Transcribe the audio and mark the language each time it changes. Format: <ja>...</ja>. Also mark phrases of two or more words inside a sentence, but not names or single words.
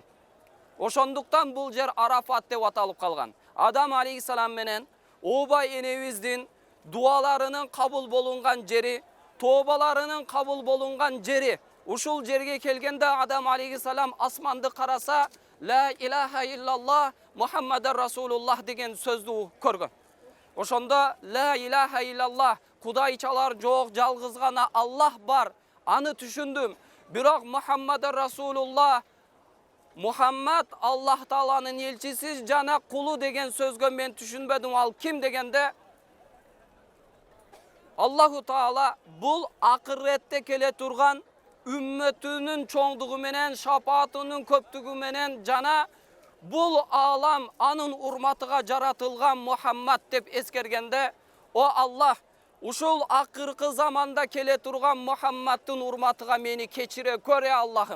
<ky>Ошондуктан бул жер Арафат деп аталып калган. Адам алейхиссалам менен Обай энебиздин дуаларынын кабыл болунган жери, тобаларынын кабыл болунган жери. Ушул жерге келгенде Адам алейхиссалам асманды караса,</ky> <ar>لا إله إلا الله محمد رسول الله</ar> <ky>деген сөздү көргөн.</ky> <ar>Ошондо لا إله إلا الله,</ar> <ky>кудайчалар жок, жалгыз гана Аллах бар, аны түшүндүм. Бирок</ky> <ar>محمد رسول الله,</ar> <ky>Мухаммад Аллах Тааланын элчиси жана кулу деген сөзгө мен түшүнбөдүм. Ал ким дегенде, Аллаху Таала бул акыретте келе турган үммөтүнүн чоңдугу менен, шапаатынын көптүгү менен жана бул алам анын урматыга жаратылган Мухаммад деп эскергенде, о Аллах, ушул акыркы заманда келе турган Мухаммаддын урматыга мени кечире көрө Аллахым.</ky>